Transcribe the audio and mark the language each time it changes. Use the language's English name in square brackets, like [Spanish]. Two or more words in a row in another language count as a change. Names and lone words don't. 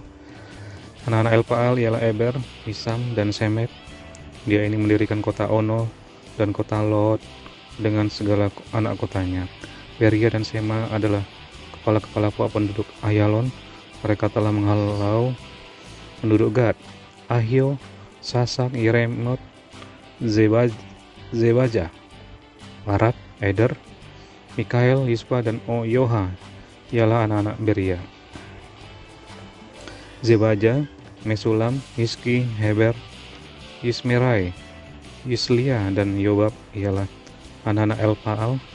[Indonesian] Anak-anak Elpaal ialah Eber, Isam, dan Semet. Dia ini mendirikan kota Ono dan kota Lot dengan segala anak kotanya. Beria dan Sema adalah kepala-kepala puak penduduk Ayalon. Mereka telah menghalau penduduk Gad, Ahio, Sasak, Yeremot, Zebaja, Barak, Eder, Mikael, Yispa, dan Yoha ialah anak-anak Beria. Zebaja, Mesulam, Hiski, Heber, Yismerai, Yislia, dan Yobab ialah anak-anak Elpaal.